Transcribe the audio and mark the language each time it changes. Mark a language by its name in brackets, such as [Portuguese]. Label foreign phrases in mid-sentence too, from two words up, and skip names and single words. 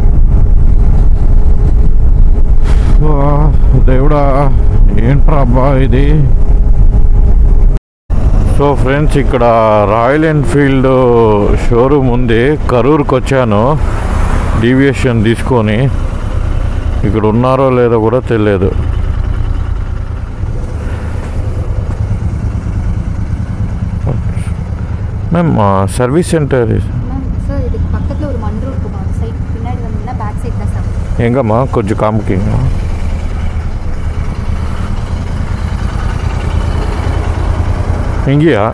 [Telugu] దేవుడా, ఏంట్రా అబ్బా ఇది. సో ఫ్రెండ్స్, ఇక్కడ రాయల్ ఎన్ఫీల్డ్ షోరూమ్ ఉంది, కరూర్కి వచ్చాను డీవియేషన్ తీసుకొని. ఇక్కడ ఉన్నారో లేదో కూడా తెలియదు. [English] ma'am service center [Tamil] சார், இதுக்கு பக்கத்தில் ஒரு மண் ரோடு இருக்கும், அந்த சைட் பின்னாடி வந்தீங்கன்னா பேக் சைட் தான் சார். எங்கம்மா கொஞ்சம் காமிக்கிங்க. இங்கேயா?